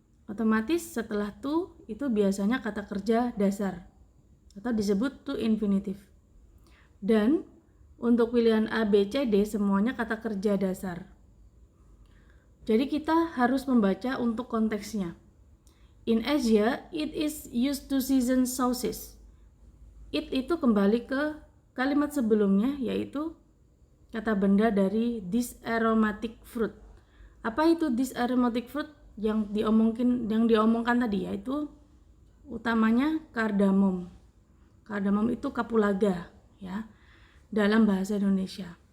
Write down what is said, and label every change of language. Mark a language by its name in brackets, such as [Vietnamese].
[Indonesian] Otomatis setelah to itu biasanya kata kerja dasar atau disebut to infinitive. Dan untuk pilihan A, B, C, D semuanya kata kerja dasar. Jadi kita harus membaca untuk konteksnya. [English] In Asia, it is used to season sauces. [Indonesian] It itu kembali ke kalimat sebelumnya, yaitu kata benda dari this aromatic fruit. Apa itu this aromatic fruit? Yang diomongkan tadi yaitu utamanya kardamom. Kardamom itu kapulaga ya dalam bahasa Indonesia.